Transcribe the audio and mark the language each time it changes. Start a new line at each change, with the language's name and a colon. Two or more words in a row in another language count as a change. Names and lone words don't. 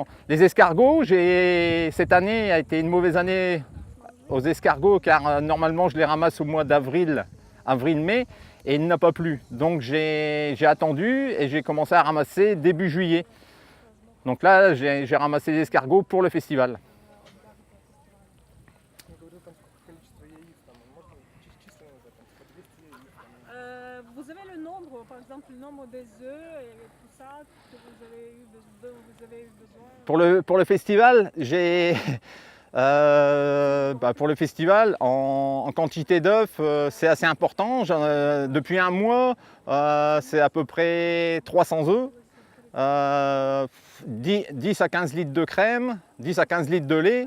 French: Les escargots, cette année a été une mauvaise année aux escargots car normalement je les ramasse au mois d'avril, avril-mai, et il n'a pas plu. Donc j'ai attendu et j'ai commencé à ramasser début juillet. Donc là j'ai ramassé des escargots pour le festival.
Russian: Он говорил там сколько количество яиц, там, можно численно назвать, там, по 200 яиц. Там.
French: Vous avez le nombre, par exemple, le nombre des œufs et tout ça que dont vous avez eu besoin? Pour le festival, j'ai pour le festival, en quantité d'œufs, c'est assez important. Depuis un mois, c'est à peu près 300 œufs, 10 à 15 litres de crème, 10 à 15 litres de lait.